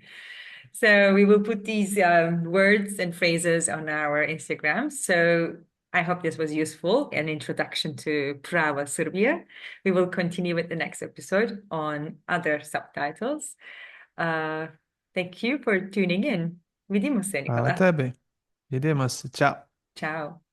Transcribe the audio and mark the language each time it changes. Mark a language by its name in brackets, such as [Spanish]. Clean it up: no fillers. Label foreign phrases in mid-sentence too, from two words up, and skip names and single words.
[English] So we will put these words and phrases on our Instagram. So I hope this was useful, an introduction to Prava, Serbia. We will continue with the next episode on other subtitles. Uh, Thank you for tuning in. [Serbian] Vidimo se, Hvala Nikola. tebi. Idemo se. Ćao. Ciao.